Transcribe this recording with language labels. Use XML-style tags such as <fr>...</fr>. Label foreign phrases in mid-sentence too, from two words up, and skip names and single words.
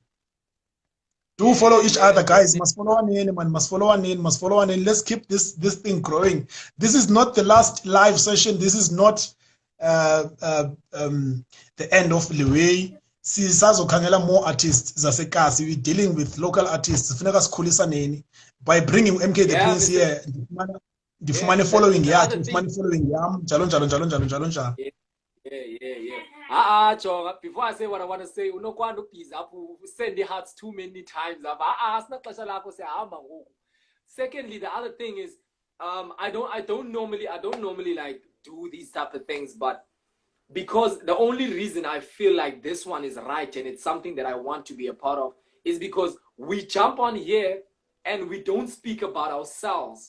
<en>Do follow each other, guys. Must follow one in, man. Must follow one in. Let's keep this thing growing. This is not the last live session. This is not the end of the way.</en> <xh>Sisazokhangela</xh> <en>more artists</en> <xh>zasekasi.</xh> <en>We're dealing with local artists.</en> <xh>Funeka sikhulisaneni</xh> <en>by bringing MK the Prince here.</en> <xh>Ndifumane following yakhe, ndifumane following yam, njalo.</xh> <en>Yeah. Joga, before I say what I want to say,</en> <xh>unokwanda ubhizi apho</xh> <en>send the hearts too many times.</en> <xh>Sinaxesha lakho siyahamba ngoku.</xh> <en>Secondly, the other thing is I don't normally like do these type of things, but because the only reason I feel like this one is right and it's something that I want to be a part of is because we jump on here and we don't speak about ourselves.</en>